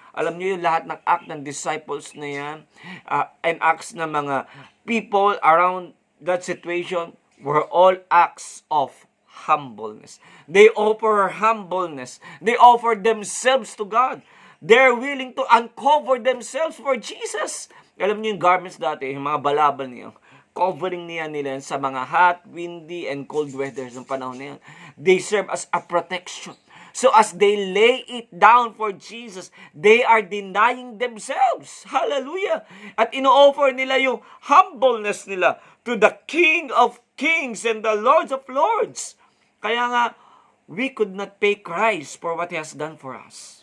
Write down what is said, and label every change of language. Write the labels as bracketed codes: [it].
[tl] Alam niyo yung lahat ng [en] act ng disciples na yan, and acts ng mga people around that situation were all acts of humbleness. They offer humbleness. They offer themselves to God. They're willing to uncover themselves for Jesus. [tl] Alam niyo yung garments dati, yung mga balabal niyo, covering nila sa mga [en] hot, windy, and cold weather [tl] ng panahon na yan. [en] They serve as a protection. So as they lay it down for Jesus, they are denying themselves. Hallelujah! [tl] At ino-offer nila yung humbleness nila [en] to the King of Kings and the Lord of Lords. [tl] Kaya nga, [en] we could not pay Christ for what He has done for us.